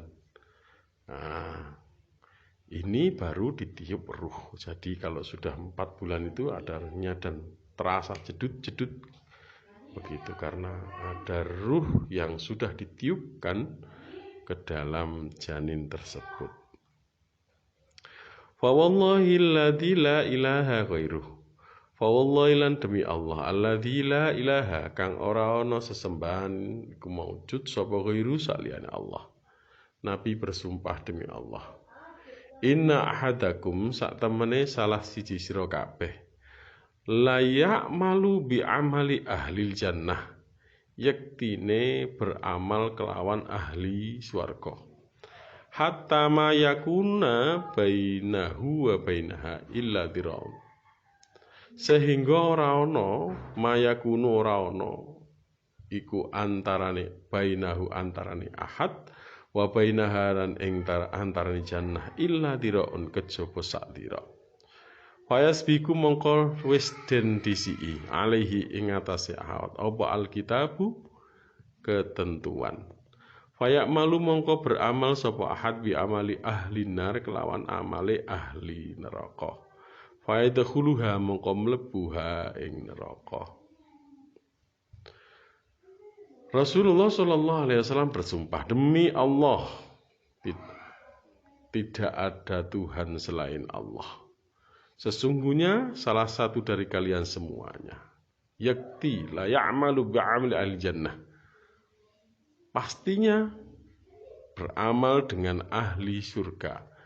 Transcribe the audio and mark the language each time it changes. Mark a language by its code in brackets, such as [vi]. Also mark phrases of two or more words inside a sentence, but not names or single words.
[id] Nah, ini baru ditiup ruh. Jadi kalau sudah 4 bulan itu adanya dan terasa jedut-jedut begitu, karena ada ruh yang sudah ditiupkan ke dalam janin tersebut. [ar] Fa wallahi alladzi la ilaha ghairuh, fawallahi [jv] lan demi Allah, [ar] alladzi la ilaha, [jv] kang ora ana sesembahan iku maujud sapa ghairu saliyane Allah. [id] Nabi bersumpah demi Allah, [ar] inna ahadakum, [jv] sak temene salah siji sira kabeh, [ar] la ya'malu bi amali ahlil jannah, [jv] yektine beramal kelawan ahli swarga, [ar] hatta ma yakuna bainahu wa bainaha illa dira'un, [jv] sehingga ora ana mayakunu, ora ana iku antarane bainahu, antarane ahad, [ar] wa bainaha, [jv] lan ing antarane jannah, [ar] illa diraun, [jv] kejaba sak dira. Fayasbiku, mongko wis den disiki, alaihi ing atase ahad, apa alkitabu, ketentuan. Fayak malu, mongko beramal sapa ahad [ar] bi amali ahli nar, [jv] kelawan amale ahli neraka. Fayadkhuluha, mongko mlebuha ing neraka. [id] Rasulullah Shallallahu Alaihi Wasallam bersumpah, demi Allah, tidak ada Tuhan selain Allah. Sesungguhnya salah satu dari kalian semuanya, yakti [ar] la ya'malu bi'amali ahli jannah, [id] pastinya beramal dengan ahli surga,